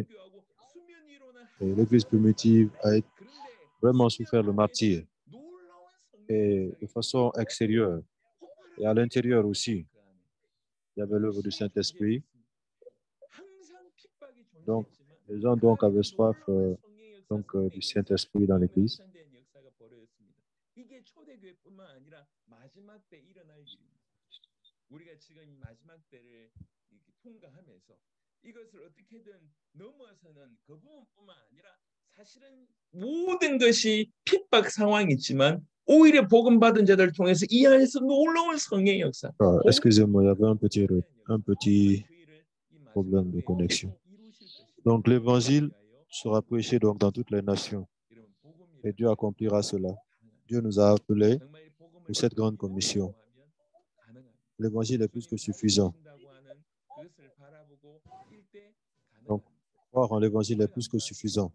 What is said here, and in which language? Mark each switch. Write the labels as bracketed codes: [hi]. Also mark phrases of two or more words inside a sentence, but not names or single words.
[fr] Et l'église primitive a vraiment souffert le martyre. Et de façon extérieure et à l'intérieur aussi, il y avait l'œuvre du Saint-Esprit. Donc, les gens donc avaient soif du Saint-Esprit dans l'église. [ko] 모든 것이 핍박 상황이지만 오히려 복음 받은 자들을 통해서 이 안에서 놀라운 성령의 역사. [fr] Excusez-moi, il y avait un petit problème de connexion. Donc l'évangile sera prêché donc dans toutes les nations et Dieu accomplira cela. Dieu nous a appelés pour cette grande commission. L'évangile est plus que suffisant. Donc croire en l'évangile est plus que suffisant.